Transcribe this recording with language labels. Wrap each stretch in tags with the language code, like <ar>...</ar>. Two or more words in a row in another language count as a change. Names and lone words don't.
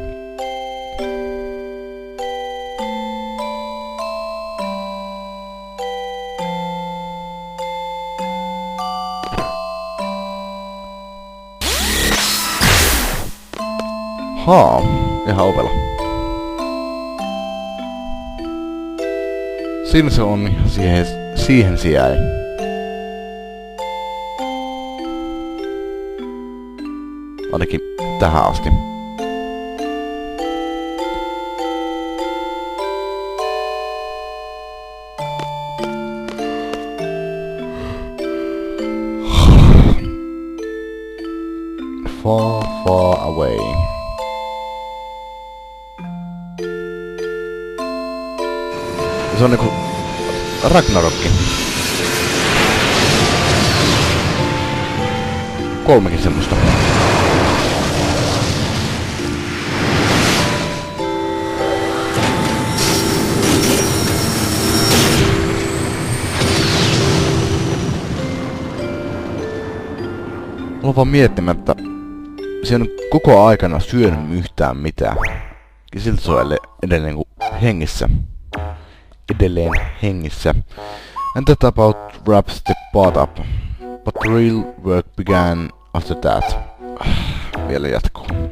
<fi>Haa, ihan ovela. Siinä se on, siihen se jäi. Ainakin tähän asti.</fi> <en>Far, far away.</en> <fi>Se on niinku Ragnarokki. 3 semmoista. Olen vaan miettimättä, se on koko aikana syönyt yhtään mitään. Ja silti se on edelleen hengissä. Edelleen hengissä.</fi> <en>And that about wraps the part up. But the real work began after that.</en> <fi>Vielä jatkuu.</fi>